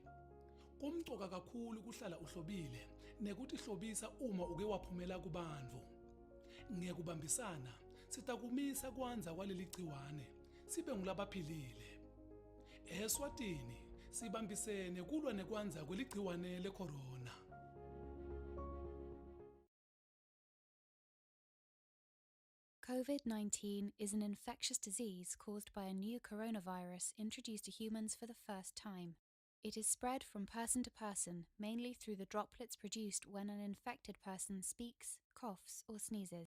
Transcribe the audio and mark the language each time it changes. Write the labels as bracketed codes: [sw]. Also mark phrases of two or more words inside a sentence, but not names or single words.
[ss] Kumcoka kakhulu kuhlala uhlobile nekuthi hlobisa uma uke waphumela kubantu. Ngekubambisana sitakumisa kwanza kwaleli gciwane sibe ngulabaphilile. Eswatini sibambisene kulwa nekwanza kweligciwane lecorona. [en] COVID-19 is an infectious disease caused by a new coronavirus introduced to humans for the first time. It is spread from person to person, mainly through the droplets produced when an infected person speaks, coughs, or sneezes.